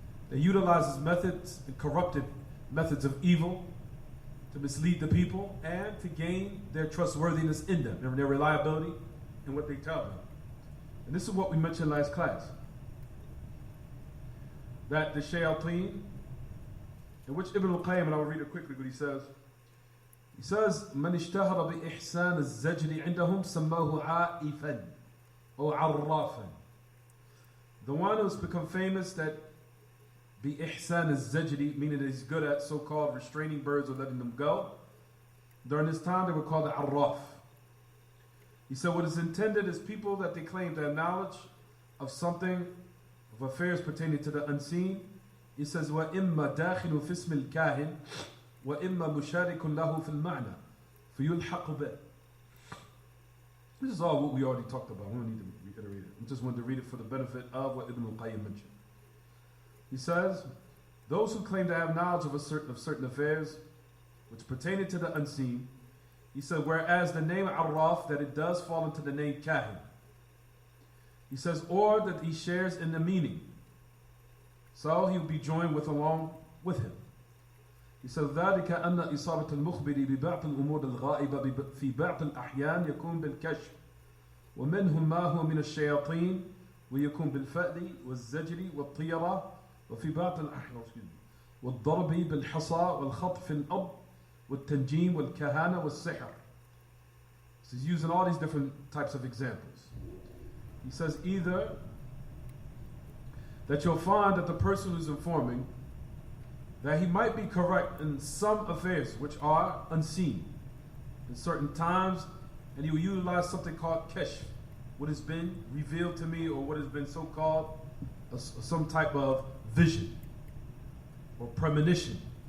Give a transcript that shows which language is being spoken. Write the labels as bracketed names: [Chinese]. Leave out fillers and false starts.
[English] They utilize methods and corrupted methods of evil to mislead the people and to gain their trustworthiness in them, their reliability in what they tell them. And this is what we mentioned last class. That the shayateen, in which Ibn al-Qayyim, and I'll read it quickly what he says. He says, [Arabic] من اشتهر بإحسان الزجر عندهم سموه عائفا or عرافا. [English] The one who's become famous that [Arabic] بإحسان الزجر, [English] meaning that he's good at so-called restraining birds or letting them go. During this time they were called the arraf. He said what is intended is people that they claim to have knowledge of something, of affairs pertaining to the unseen. He says [Arabic] وإما داخل في اسم الكاهن وإما مشارك له في المعنى فيلحق به. [English] This is all what we already talked about. We don't need to reiterate it. I just wanted to read it for the benefit of what Ibn al-Qayyim mentioned. He says, those who claim to have knowledge of certain affairs which pertain to the unseen, he said, whereas the name Arraf, that it does fall into the name Kahin. He says, or that he shares in the meaning. So he will be joined along with him. He says, [Arabic] ذلك أن إصابة المخبر ببعض الأمور الغائبة في بعض الأحيان يكون بالكشف ومنهم ما هو من الشياطين ويكون بالفأل والزجر والطيرة وفي بعض الأحيان والضرب بالحصى والخطف في الأرض والتنجيم والكهانة والسحر. [English] So he's using all these different types of examples. He says either that you'll find that the person who's informing that he might be correct in some affairs which are unseen in certain times, and he will utilize something called kashf, what has been revealed to me or what has been so-called some type of vision or premonition.